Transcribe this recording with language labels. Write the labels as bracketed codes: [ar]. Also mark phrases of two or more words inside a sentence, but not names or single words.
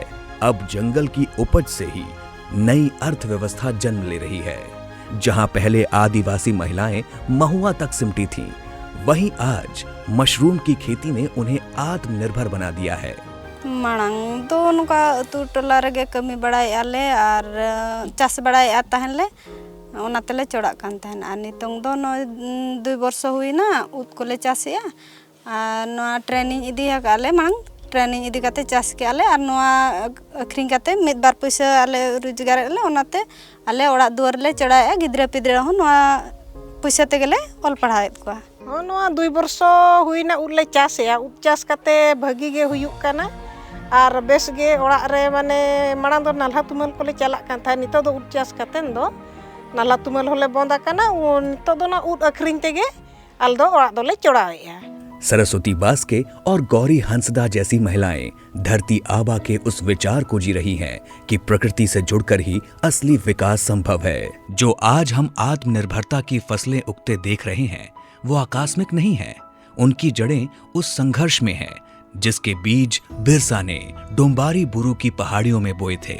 [hi] अब जंगल की उपज से ही नई अर्थव्यवस्था जन्म ले रही है। जहां पहले आदिवासी महिलाएं महुआ तक सिमटी थीं, वहीं आज मशरूम की खेती ने उन्हें आत्मनिर्भर बना दिया है। [sat] मांग तो उनका अतु टोला रगे कमी बड़ाई आले और चास बड़ाई आता है ले उना तेले चोड़ा कान तहन आ नितोंग दो 2 वर्ष हुई ना उत कोले चासिया आ नोआ ट्रेनिंग इदी हकाले मांग ट्रेनिंग इदी काते चास के आले और नोआ अखरिंग काते मिद बार पैसा आले रोजगार आले उनाते आले ओड़ा दुआर ले चढ़ाया गिद्रा पिद्रा हो नोआ पैसा तेगेले ऑल पढ़ाएत कोआ। हाँ नोआ 2 वर्ष हुई ना उले चासिया उत चास काते भागी गे हुयुक काना और बेस गे ओड़ा रे माने मांग दो नाल्हा तुमल कोले चला कान था नितो दो उत चास कातेन दो नाला तुमल होले बंदा काना नितो दो ना उत अखरिंग तेगे आल दो ओड़ा दोले चढ़ाएया। [hi] सरस्वती बास्के और गौरी हंसदा जैसी महिलाएं धरती आबा के उस विचार को जी रही हैं कि प्रकृति से जुड़कर ही असली विकास संभव है। जो आज हम आत्मनिर्भरता की फसलें उगते देख रहे हैं, वो आकस्मिक नहीं है। उनकी जड़ें उस संघर्ष में हैं जिसके बीज बिरसा ने डोंबारी बुरू की पहाड़ियों में बोए थे।